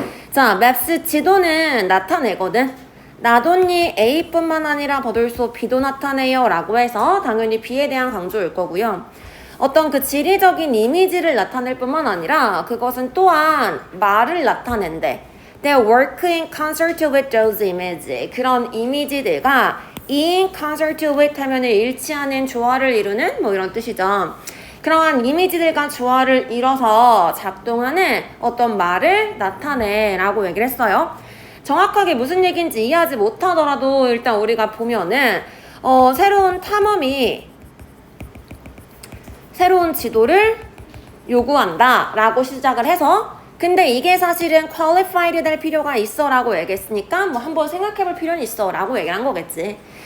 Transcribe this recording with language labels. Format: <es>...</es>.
<ko>자, 맵스 지도는 나타내거든. 나돈니 A뿐만 아니라 버들소 B도 나타내요 라고 해서 당연히 B에 대한 강조일 거고요. 어떤 그 지리적인 이미지를 나타낼 뿐만 아니라 그것은 또한 말을 나타낸대.</ko> <en>They work in concert with those images.</en> <ko>그런 이미지들과</ko> <en>in concert with</en> <ko>하면은 일치하는 조화를 이루는 뭐 이런 뜻이죠. 그러한 이미지들과 조화를 이뤄서 작동하는 어떤 말을 나타내 라고 얘기를 했어요. 정확하게 무슨 얘기인지 이해하지 못하더라도 일단 우리가 보면은 새로운 탐험이 새로운 지도를 요구한다 라고 시작을 해서, 근데 이게 사실은 qualified 될 필요가 있어 라고 얘기했으니까 뭐 한번 생각해 볼 필요는 있어 라고 얘기를 한 거겠지.</ko>